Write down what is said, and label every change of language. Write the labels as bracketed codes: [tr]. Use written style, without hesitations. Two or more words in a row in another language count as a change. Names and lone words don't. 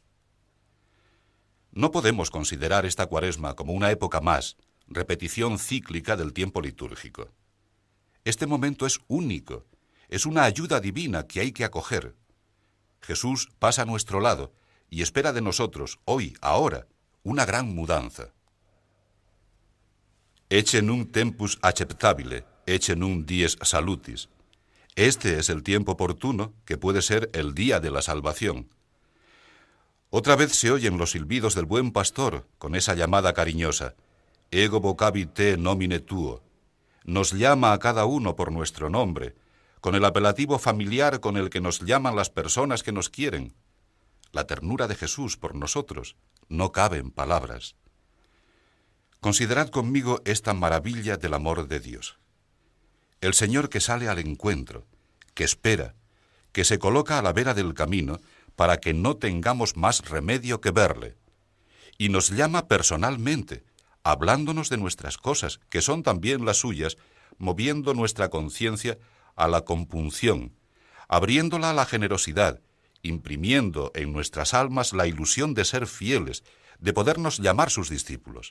[es] No podemos considerar esta Cuaresma como una época más, repetición cíclica del tiempo litúrgico. Este momento es único, es una ayuda divina que hay que acoger. Jesús pasa a nuestro lado y espera de nosotros, hoy, ahora, una gran mudanza. [la] Ecce nunc tempus acceptabile, ecce nunc dies salutis. [es] Este es el tiempo oportuno, que puede ser el día de la salvación. Otra vez se oyen los silbidos del buen pastor con esa llamada cariñosa, [la] ego vocavi te nomine tuo. [es] Nos llama a cada uno por nuestro nombre, con el apelativo familiar con el que nos llaman las personas que nos quieren. La ternura de Jesús por nosotros no cabe en palabras. Considerad conmigo esta maravilla del amor de Dios. El Señor que sale al encuentro, que espera, que se coloca a la vera del camino para que no tengamos más remedio que verle, y nos llama personalmente, hablándonos de nuestras cosas, que son también las suyas, moviendo nuestra conciencia a la compunción, abriéndola a la generosidad, imprimiendo en nuestras almas la ilusión de ser fieles, de podernos llamar sus discípulos.